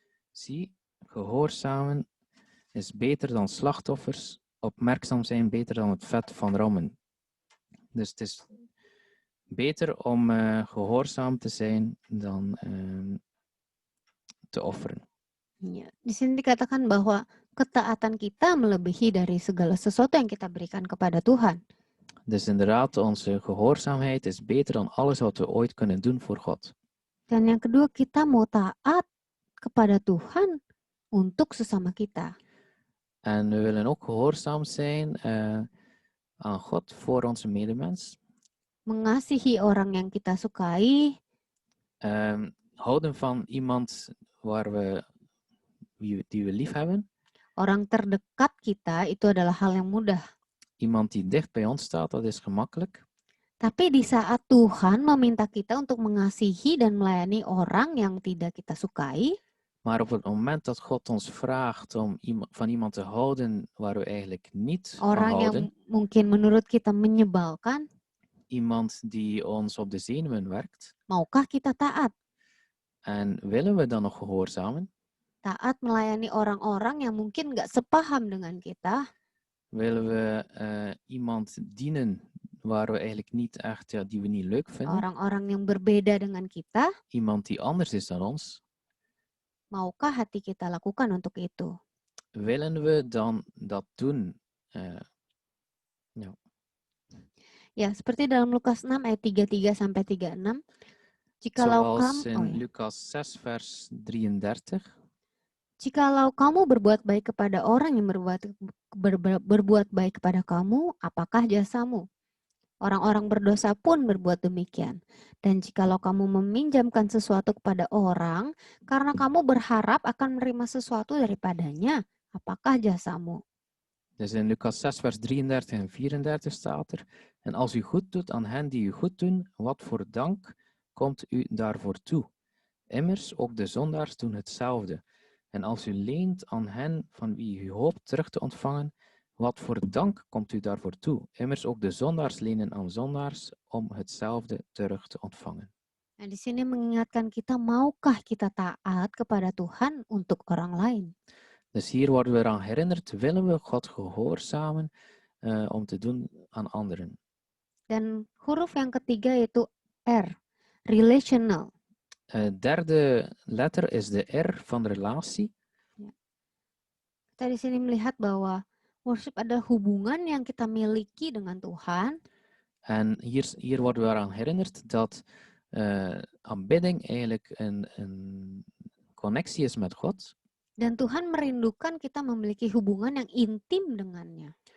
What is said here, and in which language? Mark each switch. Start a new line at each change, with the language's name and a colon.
Dutch: Zie, gehoorzamen is beter dan slachtoffers, opmerkzaam zijn beter dan het vet van rammen. Dus het is beter om gehoorzaam te zijn dan te offeren.
Indonesian: Ya, di sini dikatakan bahwa ketaatan kita melebihi dari segala sesuatu yang kita berikan kepada Tuhan.
Dutch: Dus inderdaad, onze gehoorzaamheid is beter dan alles wat we ooit kunnen doen voor God.
Indonesian: Dan yang kedua, kita mau taat kepada Tuhan untuk sesama kita.
Dutch: En we willen ook gehoorzaam zijn aan God voor onze medemens.
Indonesian: Mengasihi orang yang kita sukai.
Dutch: Houden van iemand die we lief hebben.
Indonesian: Orang terdekat kita itu adalah hal yang mudah.
Dutch: Iemand die dicht bij ons staat, dat is gemakkelijk.
Indonesian: Tapi di saat Tuhan meminta kita untuk mengasihi dan melayani orang yang tidak kita sukai,
Dutch: Maar op het moment dat God ons vraagt om van iemand te houden waar we eigenlijk niet van
Indonesian: orang yang
Dutch: houden,
Indonesian: mungkin menurut kita menyebalkan,
Dutch: iemand die ons op de zenuwen werkt,
Indonesian: maukah kita taat?
Dutch: en willen we dan nog gehoorzamen?
Indonesian: Taat melayani orang-orang yang mungkin nggak sepaham dengan kita,
Dutch: Willen we iemand dienen waar we eigenlijk niet echt, die we niet leuk vinden?
Indonesian: orang-orang yang berbeda dengan kita,
Dutch: Iemand die anders is dan ons?
Indonesian: maukah hati kita lakukan untuk itu?
Dutch: Willen we dan dat doen?
Indonesian: Ya, seperti dalam Lukas 6 ayat 33 sampai 36. Jikalau
Dutch: Zoals
Indonesian: kamu,
Dutch: in Lucas 6 vers 33.
Indonesian: jikalau kamu berbuat baik kepada orang yang berbuat baik kepada kamu, apakah jasamu? Orang-orang berdosa pun berbuat demikian. Dan jikalau kamu meminjamkan sesuatu kepada orang, karena kamu berharap akan menerima sesuatu daripadanya, apakah jasamu?
Dutch: Dus in Lucas 6 vers 33 en 34 staat er: En als u goed doet aan hen die u goed doen, wat voor dank komt u daarvoor toe? Immers, ook de zondaars doen hetzelfde. En als u leent aan hen van wie u hoopt terug te ontvangen, wat voor dank komt u daarvoor toe? Immers, ook de zondaars lenen aan zondaars om hetzelfde terug te ontvangen.
Indonesian: Nah, di sini mengingatkan kita, maukah kita taat kepada Tuhan untuk orang lain?
Dutch: Dus hier worden we eraan herinnerd, willen we God gehoorzamen om te doen aan anderen.
Indonesian: Dan huruf yang ketiga yaitu R, relational.
Dutch: Derde letter is de R van relatie.
Indonesian: Kita di sini melihat bahwa worship adalah hubungan yang kita miliki dengan Tuhan.
Dutch: En hier worden we eraan herinnerd dat aanbidding eigenlijk een connectie is met God.
Indonesian: Dan Tuhan merindukan kita memiliki hubungan yang intim dengannya.